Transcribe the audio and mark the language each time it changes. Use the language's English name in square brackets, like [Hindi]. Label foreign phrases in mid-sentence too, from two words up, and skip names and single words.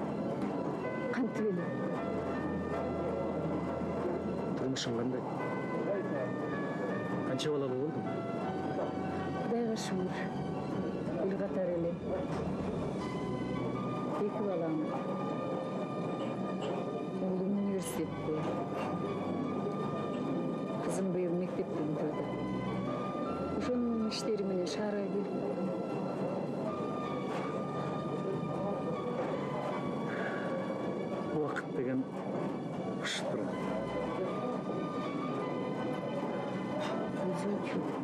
[Kyrgyz] Кантип эле? Турмушуң кандай? Канча балалуу болдуң? Кудайга шүгүр. Бир катар эле. 2 балам. [Turkish] Oğlum üniversitede. Kızım bu yıl mektepte bitirdi. [Kyrgyz] Ошонун иштери менен шаарга келип. Убакыт деген ышып турат. Өзүңчү.